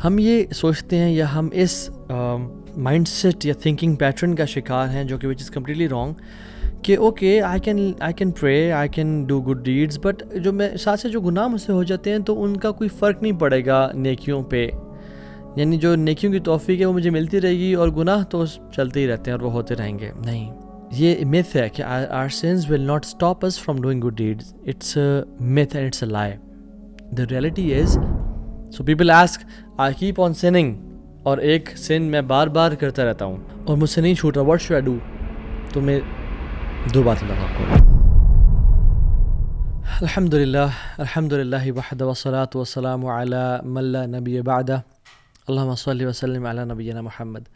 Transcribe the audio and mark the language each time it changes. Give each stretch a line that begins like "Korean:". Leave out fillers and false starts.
Urdu: ہم یہ سوچتے ہیں یا ہم اس مائنڈ سیٹ یا تھنکنگ پیٹرن کا شکار ہیں جو کہ
English: which is completely wrong,
Urdu: کہ
English: okay I can pray, I can do good deeds,
Urdu: but جو میں ساتھ سے جو گناہ مجھ سے ہو جاتے ہیں تو ان کا کوئی فرق نہیں پڑے گا نیکیوں پہ, یعنی جو نیکیوں کی توفیق ہے وہ مجھے ملتی رہے گی اور گناہ تو چلتے ہی رہتے ہیں اور وہ ہوتے رہیں گے. نہیں, یہ myth ہے کہ
English: our sins will not stop us from doing good deeds. It's a myth and it's a lie. The reality is, so people ask, I keep on sinning, اور ایک sin میں بار بار کرتا رہتا ہوں اور مجھ سے نہیں چھوٹ رہا, what should I do؟ تو میں دو باتیں بتاؤں آپ کو.
Arabic: الحمدللہ وحدہ والصلاة والسلام علی من لا نبی بعدہ, اللہم صلی وسلم علی نبینا محمد.